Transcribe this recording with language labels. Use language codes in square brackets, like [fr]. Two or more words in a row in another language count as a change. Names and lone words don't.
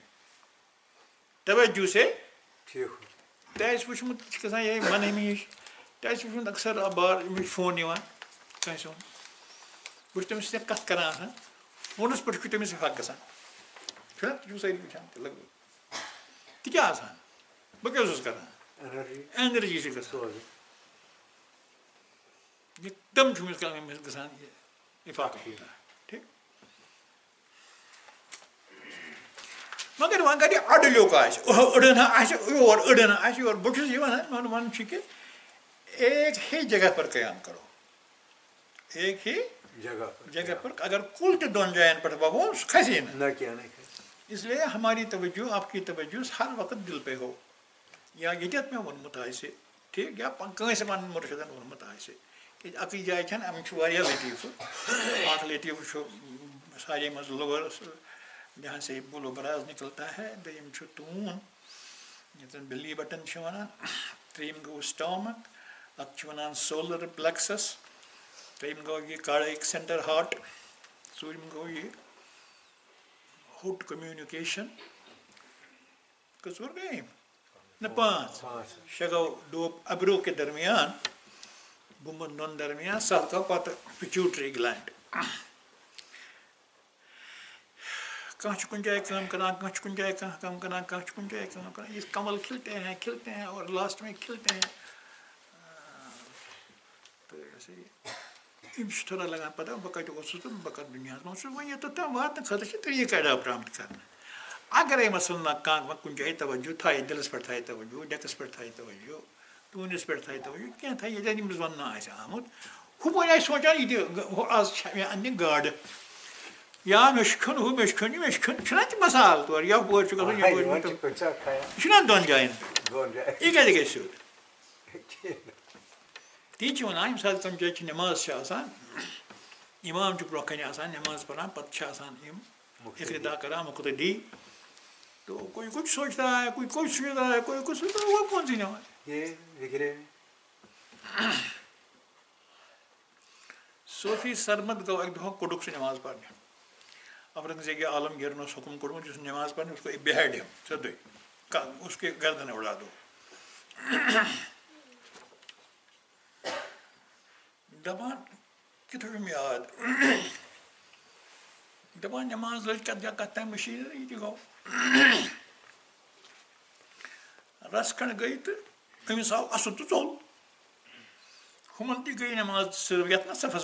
[ks] توجہ سے تۄہہِ آسہِ وٕچھمُت یہِ چھِ گژھان یِہے من أمی ہِش تۄہہِ آسہِ وٕچھمُت اکثر بار أمِس فون یِوان کٲنٛسہِ ہُنٛد بہٕ چھُس تٔمِس سۭتۍ کَتھ کَران آسان فونَس پٮ۪ٹھ چھُ تٔمِس حق گژھان چھُنہ تُہۍ چھُو سٲری وٕچھان تہِ لگ بگ تہِ کیٛاہ آسان بہٕ کیٛاہ اوسُس کَران ایٚنرجی چھِ گژھان یِکدم چھُ أمِس گژھان یہِ اِفاق ٹھیٖک مگر وۄنۍ کَرِ اَڈٕلیوٚک آسہِ أڑٮ۪ن آسہِ یور أڑٮ۪ن آسہِ یور بہٕ چھُس یہِ وَنان میون وَنُن چھُ کہِ [ur] ایک ہی جگہ پر قیام کرو ایک ہی جگہ پر اگر [ks] کل تہ دون جائن پر ووم سہ کھسی نا [ur] اس لیے ہماری توجہ آپ کی توجہ ہر وقت دل پہ ہو [ks] یا یتھ میں وونمت آسہ ٹھیک یا کنسہ پن مرشدن وونمت آسہ کہ اکی جائے چھن ام چھ واریاہ لطیفہ اکھ لطیفہ سارے مز لور [ur] جہاں سے بولو براز نکلتا ہے [ks] دویم چھ تون یتن بلی بٹن چھ ونان تریم گو سٹامک ات چھ ونان [en] solar plexus [ks] تریم گو یہ [en] cardiac center [ks] ہارٹ ژوٗرِم گو یہ [en] throat communication [ks] کٔژور گٔے یِم نہ پانٛژھ شےٚ گو ڈوپ [ur] ابرو کے درمیان [ks] بُمبن دۄن درمیان سَتھ گوٚو پتہٕ [en] pituitary gland [ks] کانٛہہ چھُ کُنہِ جایہِ کٲم کران کانٛہہ چھُ کُنہِ جایہِ کانٛہہ کٲم کران کانٛہہ چھُ کُنہِ جایہِ کٲم کران [ur] یہ کمل کھلتے ہیں اور لاسٹ میں کھلتے ہیں تو ایسے ہی [ks] چھُ تھوڑا لگان پتہ بہٕ کتہِ اوسُس تہٕ بہٕ کتھ دُنیاہس منٛز چھُس وۄنۍ یوٚتتھ تام واتنہٕ خٲطرٕ چھِ طریٖقہٕ ایڈاپٹ آمٕتۍ کرنہٕ اگرے مثلاً کانٛہہ کُنہِ جایہِ توجہ تھایہِ دِلس پٮ۪ٹھ تھایہِ توجہ ڈیٚکس پٮ۪ٹھ تھایہِ توجہ ٹوٗنس پٮ۪ٹھ تھایہِ توجہ کینٛہہ تھایہِ ییٚتٮ۪ن أمِس وننہٕ آسہِ آمُت ہُپٲرۍ آسہِ سونٛچان یہِ تہِ آز چھےٚ مےٚ اننہِ گاڈٕ یا مےٚ چھُ کھیوٚن ہُہ مےٚ چھُ کھیوٚن یہِ مےٚ چھُ کھیوٚن چھُنہ تہِ مسال تورٕ یپٲرۍ چھُ گژھُن یپٲرۍ یہِ چھُنہ دۄن جاین پٮ۪ٹھ یہِ کتہِ گژھِ سیوٚد تی چھِ ونان ییٚمہِ ساتہٕ کُنہِ جایہِ چھِ نٮ۪ماز چھِ آسان اِمام چھُ برونٛہہ کنہِ آسان نٮ۪ماز پران پتہٕ چھِ آسان یِم اقتدا کران مقتدی [ur] تو کوئی کچھ سوچتا ہے کوئی کچھ سوچتا ہے کوئی کچھ سوچتا ہے وہ کون سی نماز [ks] صوفی سرمد گو ایک دفعہ کوٚڑُکھ سُہ نماز پرنہِ اورنگزیب عالمگیرن اوس حکم کوٚرمُت یُس نماز پرنہِ اس کو بیہڈ ہم سیوٚدُے [ur] اس کے گردن اڑا دو [ks] دپان کِتھ چھُم یاد دپان نماز لٔج کتھ جگہ کتھ تام مٔشیٖد یہِ تہِ گوٚو رس کھنڈ گٔے تہٕ أمِس آو اَسُد تہٕ ژوٚل ہُمن تہِ گٔے نماز صرف یتھ نا صفس